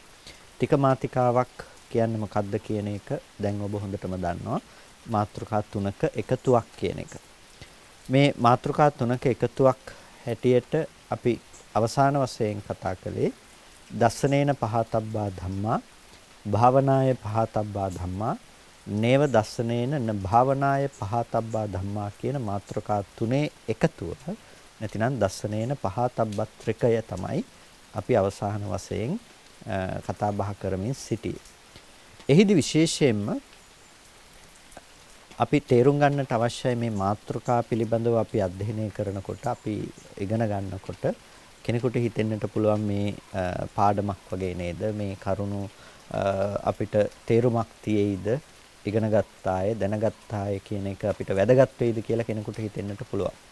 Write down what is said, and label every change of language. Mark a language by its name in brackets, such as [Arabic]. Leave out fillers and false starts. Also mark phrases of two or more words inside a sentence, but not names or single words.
[Sinhala] තික මාතිකාවක් කියන්නේ මොකක්ද කියන එක දැන් ඔබ හොඳටම දන්නවා. මාත්‍රකා තුනක එකතුවක් කියන එක. මේ මාතෘකා තුනක එකතුවක් හැටියට අපි අවසාන වශයෙන් කතා කළේ [Pali] දස්සනේන පහතබ්බා ධම්මා භාවනාය පහතබ්බා ධම්මා නේව දස්සනේන න භාවනාය පහතබ්බා ධම්මා [Sinhala] කියන මාතෘකා තුනේ එකතුව නැතිනම් දස්සනේන පහතබ්බත්‍රිකය තමයි අපි අවසාන වශයෙන් කතා බහ කරමින් සිටියේ. එහිදී විශේෂයෙන්ම අපි තේරුම් ගන්නට අවශ්‍යයි මේ මාතෘකා පිළිබඳව අපි අධ්‍යයනය කරනකොට අපි ඉගෙන ගන්නකොට කෙනෙකුට හිතෙන්නට පුළුවන් මේ පාඩමක් වගේ නේද මේ කරුණු අපිට තේරුමක් තියෙයිද ඉගෙන ගත්තාය දැනගත්තාය කියන එක අපිට වැදගත් වෙයිද කියලා කෙනෙකුට හිතෙන්නට පුළුවන්.